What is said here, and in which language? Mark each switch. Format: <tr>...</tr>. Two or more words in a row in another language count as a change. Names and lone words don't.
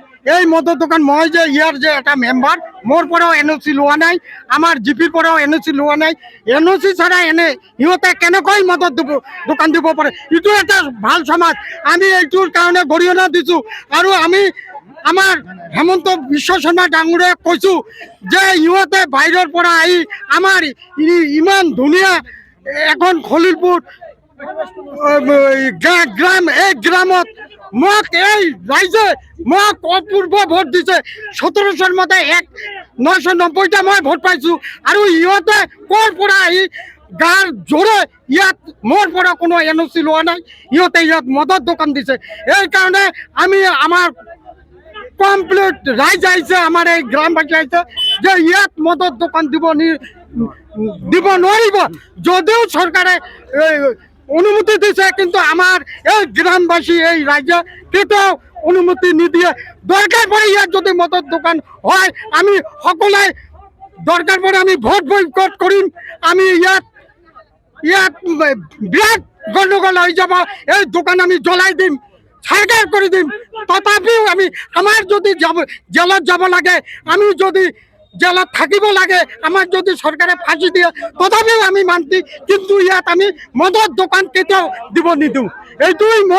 <as>এই মদৰ দোকান মই যে ইয়াৰ যে এটা মেম্বাৰ মোৰ পৰাও NOC লোৱা নাই আমাৰ জিপিৰ পৰাও NOC লোৱা নাই NOC ছাড়া এনে সিহঁতে কেনেকৈ মদৰ দোকান দিব পাৰে এইটো এটা ভাল সমাজ আমি এইটোৰ কাৰণে গৰিহণা দিছোঁ আৰু আমি আমাৰ হেমন্ত বিশ্ব শৰ্মা ডাঙৰীয়াক কৈছোঁ যে ইহঁতে বাহিৰৰ পৰা আহি আমাৰ ইমান ধুনীয়া এখন খলিলপুৰ গ্রাম এই গ্রামত মোক এই রাইজে মোক অপূর্ব ভোট দিছে 1700 মধ্যে 990টা মই ভোট পাইছো আৰু ইহঁতে কৰ পৰা আহি গাৰ জোৰে ইয়াত মোৰ পৰা কোনো NOC লোৱা নাই ইহঁতে ইয়াত মদৰ দোকান দিছে এই কাৰণে আমি আমাৰ কমপ্লিট রাইজ আইছে আমার এই গ্রামবাসী আইছে যে ইয়াত মদর দোকান দিব নোৱাৰিব যদিও চৰকাৰে অনুমতি দিছে কিন্তু আমাৰ এই গ্রামবাসী এই রাজ্যে কেতিয়াও অনুমতি নিদিয়ে দরকার পড়ে ইয়াত যদি মদর দোকান হয় আমি সকলে দরকার পড়ে আমি ভোট বয়কট কৰিম আমি ইয়াত বিরাট গণ্ডগোল হৈ যাব এই দোকান আমি জ্বলাই দিম ছাৰখাৰ কৰি দিম তথাপিও আমি আমাৰ যদি জেলত যাব লাগে আমি যদি জেলত থাকিব লাগে আমাৰ যদি চৰকাৰে ফাঁসি দিয়ে তথাপিও আমি মান্তি কিন্তু ইয়াত আমি মদৰ দোকান কেতিয়াও দিব নিদিওঁ এইটোই</as>